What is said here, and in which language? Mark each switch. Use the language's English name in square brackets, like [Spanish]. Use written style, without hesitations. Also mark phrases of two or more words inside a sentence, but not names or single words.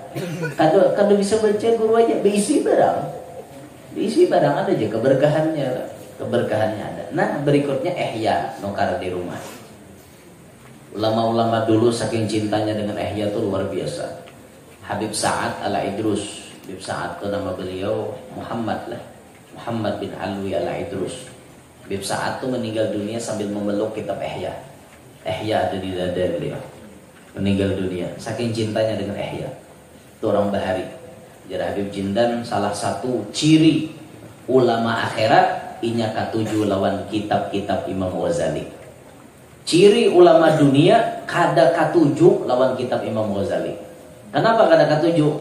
[Banjar] Kalau bisa baca guru aja bisi barang ada aja keberkahannya ada. [Indonesian] Nah berikutnya ihya nukar di rumah. Ulama-ulama dulu saking cintanya dengan ihya itu luar biasa. Habib Sa'ad Al-Idrus. Habib Sa'ad itu nama beliau Muhammad bin Alwi Al-Idrus. Habib Sa'ad itu meninggal dunia sambil memeluk kitab ihya. Ihya ada di dada beliau. Meninggal dunia saking cintanya dengan ihya. Itu orang Bahari. [Banjar] Jadi Habib Jindan salah satu ciri ulama akhirat inya katuju lawan kitab-kitab Imam Ghazali. Ciri ulama dunia kada katuju lawan kitab Imam Ghazali. Kenapa kada katuju?